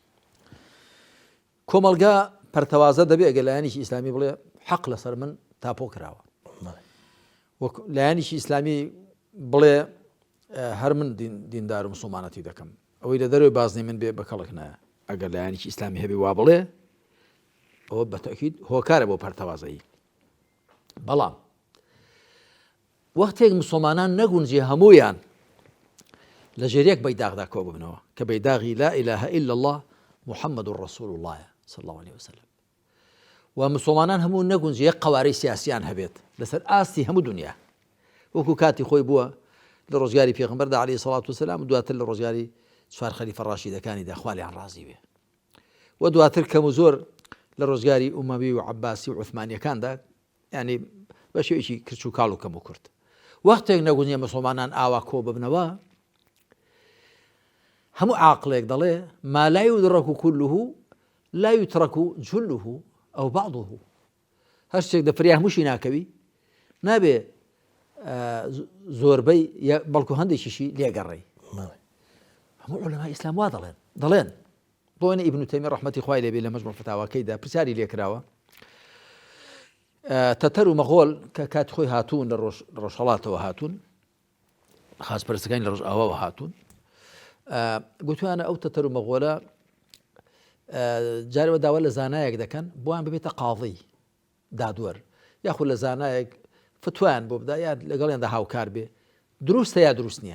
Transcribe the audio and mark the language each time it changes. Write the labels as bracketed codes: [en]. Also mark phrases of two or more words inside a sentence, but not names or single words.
[ckb] کۆمەلگا پەرتەوازە دەبێت ئەگەر لایەنێکی ئیسلامی بڵێ حەق لەسەر من تاپۆ کراوە لایەنێکی ئیسلامی بڵێ هەر من دیندار و مسلمانەتی دەکەم ئەوەی لە دەروی بازنی من بێ بە کەڵک نایە ئەگەر لایەنێکی ئیسلامی هەبێ وا بڵێ ئەوە بەتەکید هۆکارە بۆ پەرتەوازەیی. بەڵام وەختێک مسلمانان نەگونجێ هەموویان لە ژێریەک بەیداغدا کۆ ببنەوە کە بەیداغی [ar] لا إله إلا الله محمد رسول الله صلى الله عليه وسلم [ckb] و مسلمانان هەموو نەگونجێ یەک قەوارەی سیاسیان هەبێت لەسەر ئاستی هەموو دنیا وەکو کاتی خۆی بووە لە ڕۆژگاری پێغەمبەردا [ar] عەلەیهی سەڵات وسەلام [ckb] و دواتر لە ڕۆژگاری چوار خەلیفە ڕاشیدەکانیدا خوا لێیان ڕازی بێ و دواتر کەم و زۆر لە ڕۆژگاری ئومەوی و عەباسی و عوثمانیەکاندا ینی بە شێوەیەکی کرچ و کاڵ و کەم و کورت وەختێک نەگونجێ مسلمانان ئاوا کۆ ببنەوە هەموو عاقلێک دەڵێ [ar] ما لا يدرك كله لا يترك جله أو بعضه [ckb] هەر شتێک دەفریا هەمووشی ناکەوی نابێ زۆربەی بەڵکو هەندێکیشی لێگەڕێی. هەموو عولەمای ئیسلام وا دەڵێن بۆنە ئیبن تەیمیە ڕەحمەتی خوای لێبێ لە مەجموع فتاواکەیدا پرسیاری لێکراوە تەتەر و مەغۆڵ کە کاتی خۆی هاتوون لە ڕۆژهەڵاتەوە هاتوون خازپەرستەکانی لە ڕۆژ ئاواوە هاتوون گوتویانە ئەو تەتەر و مەغۆڵە جارێوە داوا لە زانایەک دەکەن بۆیان ببێتە قاضی دادوەر یاخود لە زانایەک فتویان بۆ بدا یا لەگەڵیاندا هاوکار بێ دروستە یا دروست نییە.